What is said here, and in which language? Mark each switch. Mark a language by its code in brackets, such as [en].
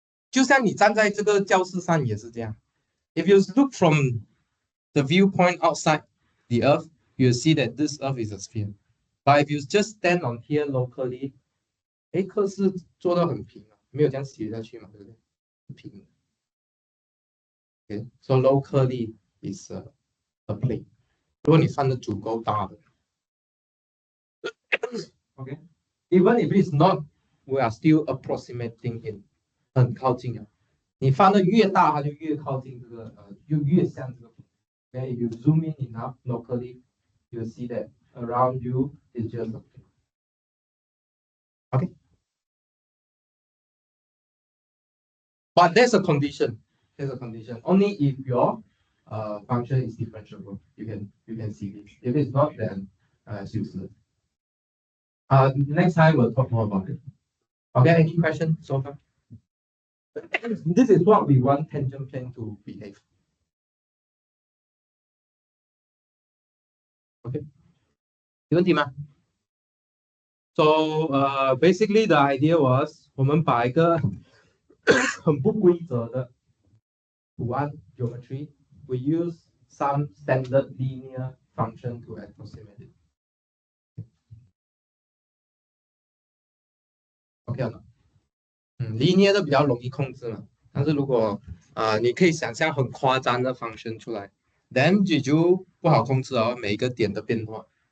[zh] 就像你站在这个教室上也是这样。 [en] If you look from the viewpoint outside the Earth, you'll see that this Earth is a sphere. But if you just stand on here locally, [zh] 课是做到很平没有这样斜下去嘛，对不对？平的。 [en] Okay. So locally is a plane. [zh] 如果你放的足够大的。 [en] Okay. Even if it's not, we are still approximating it. [zh] 很靠近啊，你放的越大，它就越靠近这个就越像这个。 [en] Okay, if you zoom in enough locally, you'll see that around you is just a plane. Okay. But there's a condition. There's a condition. Only if your function is differentiable, you can see this. If it's not, then it's useless. Next time we'll talk more about it. Okay, any questions so far? This is what we want tangent plane to behave. Okay. [zh] 有问题吗？ [en] So basically the idea was [zh] 我们把一个很不规则的图案 [en] geometry, we use some standard linear function to approximate it. [zh] OK 了，linear 的比较容易控制嘛，但是如果你可以想象很夸张的 function 出来 ， [en] then [zh] 你就不好控制哦，每一个点的变化。